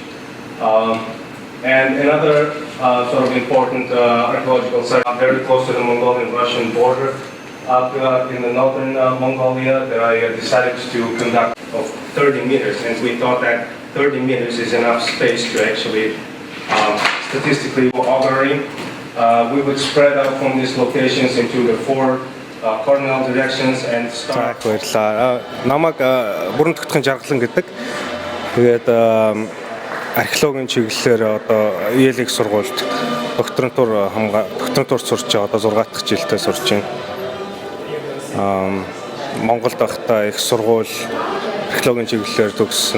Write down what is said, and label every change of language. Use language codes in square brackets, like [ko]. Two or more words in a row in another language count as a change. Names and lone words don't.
[en] And another sort of important archaeological site very close to the Mongolian-Russian border up in the northern Mongolia that I decided to conduct of 30 meters, and we thought that 30 meters is enough space to actually statistically augury. We would spread out from these locations into the four cardinal directions and start. [mn] Баярлалаа. Намайг бүрэн тогтхон жаргалан гэдэг. Тэгээд археологийн чиглэлээр одоо Иелийг сургуульд докторантур сурч байгаа. Одоо 6 дахь жилдээ сурч байна. Монголд байхдаа их сургууль археологийн чиглэлээр төгссөн.